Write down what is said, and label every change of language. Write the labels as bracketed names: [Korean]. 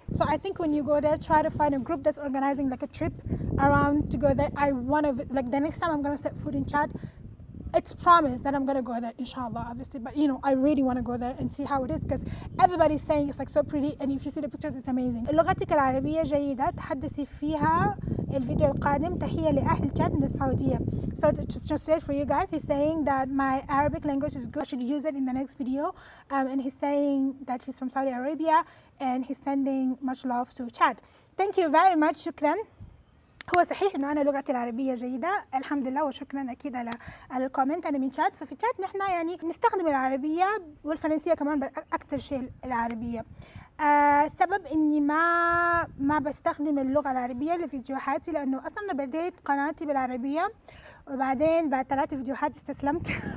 [English] So I think when you go there, try to find a group that's organizing like a trip around to go there. I want to, like the next time I'm going to set foot in Chad, it's promised that I'm going to go there, inshallah, obviously. But, you know, I really want to go there and see how it is because everybody's saying it's like so pretty. And if you see the pictures, it's amazing. [Arabic] لغتك العربية جيدة تحدثي فيها الفيديو القادم تحية لأهل تشاد من السعودية. [English] So to translate for you guys, he's saying that my Arabic language is good. I should use it in the next video. And he's saying that he's from Saudi Arabia and he's sending much love to Chad. Thank you very much. Shukran. [Arabic] هو صحيح انه انا لغتي العربيه جيده الحمد لله، وشكرا اكيد على الكومنت. انا من تشاد، ففي تشاد نحن يعني نستخدم العربيه والفرنسيه كمان، اكثر شيء العربيه. السبب اني ما بستخدم اللغه العربيه لفيديوهاتي، لانه اصلا بديت قناتي بالعربيه وبعدين بعد 3 فيديوهات استسلمت.